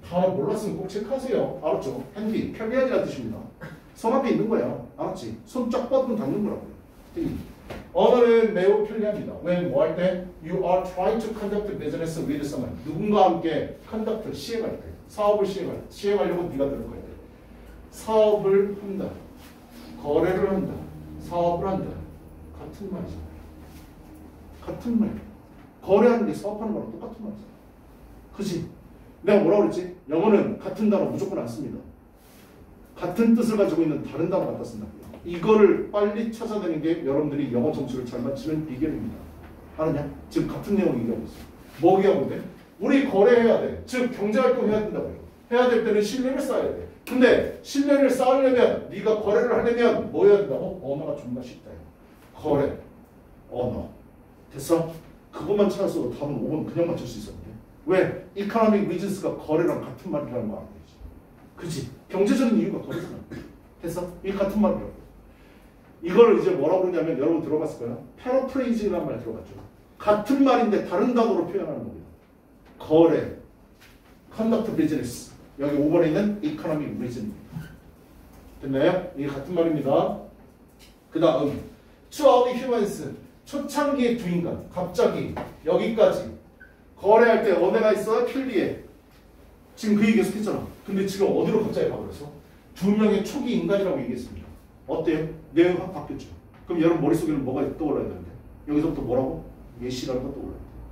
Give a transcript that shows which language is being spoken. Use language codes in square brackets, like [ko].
[ko] 단어 몰랐으면 꼭 체크하세요. 알았죠? handy. 편리하지라는 뜻입니다. 손 앞에 있는 거야. 알았지? 손 쫙 뻗으면 닿는 거라고요. 됐니? 언어는 매우 편리합니다. when 뭐 할 때? [en] You are trying to conduct business with someone. [ko] 누군가와 함께 conduct, 시행할 때. 사업을 시행하려고 네가 들을 거야. 사업을 한다. 거래를 한다. 사업을 한다. 같은 말이잖아요. 같은 말. 거래하는 게 사업하는 거랑 똑같은 말이잖아. 그치? 내가 뭐라고 그랬지? 영어는 같은 단어 무조건 안 씁니다. 같은 뜻을 가지고 있는 다른 단어 갖다 쓴다고요. 이거를 빨리 찾아내는 게 여러분들이 영어 정책을 잘 맞추는 비결입니다. 알았냐? 지금 같은 내용 얘기하고 있어. 뭐 얘기하고 있대? 우리 거래해야 돼. 즉 경제활동 해야 된다고요. 해야 될 때는 신뢰를 쌓아야 돼. 근데 신뢰를 쌓으려면 네가 거래를 하려면 뭐 해야 된다고? 언어가 존나 쉽다. 거래, 언어. 됐어? 그것만 찾았어도 답은 5번 그냥 맞출 수 있었는데. 왜? [en] economic reasons [ko] 가 거래랑 같은 말이라는 거 알아야지. 그치? 경제적인 이유가 거래잖아. 됐어? 이게 같은 말이라고. 이걸 이제 뭐라고 그러냐면 여러분 들어봤을 거예요. 패러프레이징이라는 말 들어봤죠. 같은 말인데 다른 단어로 표현하는 겁니다. 거래, [en] conduct business. [ko] 여기 5번에 있는 [en] economic reason [ko] 입니다. 됐나요? 이게 같은 말입니다. 그 다음 [en] to all humans. [ko] 초창기의 두 인간. 갑자기 여기까지 거래할 때 언어가 있어요? 필리에. 지금 그 얘기 계속 했잖아. 근데 지금 어디로 갑자기 가버렸어? 두 명의 초기 인간이라고 얘기했습니다. 어때요? 내용이 확 바뀌었죠. 그럼 여러분 머릿속에는 뭐가 떠올라야 되는데? 여기서부터 뭐라고? 예시라는 거 떠올라야 돼.